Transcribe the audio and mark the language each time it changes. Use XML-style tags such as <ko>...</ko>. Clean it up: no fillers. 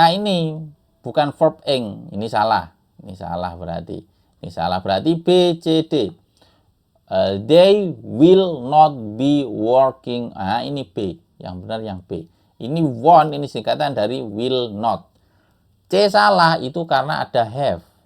<id>Nah ini bukan verb ing, ini salah berarti. Ini salah berarti B, C, D.</id> <en>They will not be working.</en> <id>Ini B, yang benar yang B. Ini won't, ini singkatan dari will not. C salah itu karena ada have.</id>